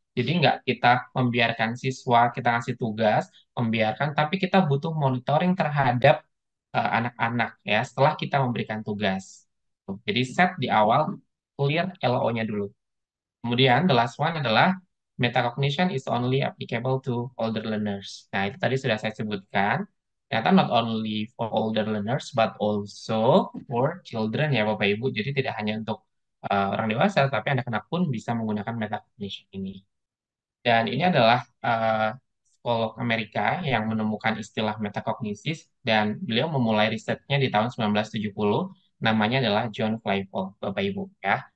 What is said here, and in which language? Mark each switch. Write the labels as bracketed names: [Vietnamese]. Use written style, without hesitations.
[Indonesian] Jadi nggak kita membiarkan siswa, kita ngasih tugas, membiarkan, tapi kita butuh monitoring terhadap anak-anak ya setelah kita memberikan tugas. Jadi [English] set [Indonesian] di awal, [English] clear [Indonesian] LO-nya dulu. Kemudian [English] the last one [Indonesian] adalah [English] metacognition is only applicable to older learners. [Indonesian] Nah, itu tadi sudah saya sebutkan. Ternyata [English] not only for older learners but also for children [Indonesian] ya Bapak Ibu. Jadi tidak hanya untuk orang dewasa tapi anak-anak pun bisa menggunakan metacognition ini. Dan ini adalah psikolog Amerika yang menemukan istilah metakognisis dan beliau memulai risetnya di tahun 1970. Namanya adalah John Flavel, Bapak Ibu ya.